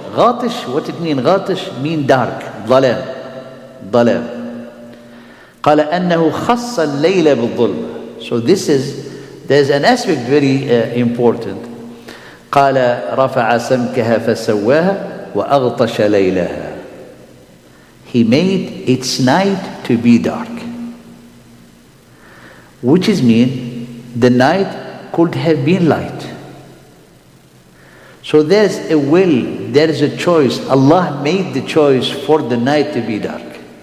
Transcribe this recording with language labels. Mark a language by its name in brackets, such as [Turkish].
[English] غاطش, what it mean? غاطش mean dark, ظلام. [Arabic] قال أنه خص الليل بالظلم. [English] So there's an aspect very important. [Arabic] قال رفع سمكها فسواها وأغطش ليلها. [English] He made its night to be dark. Which is mean the night could have been light. So there's a will, there is a choice. Allah made the choice for the night to be dark.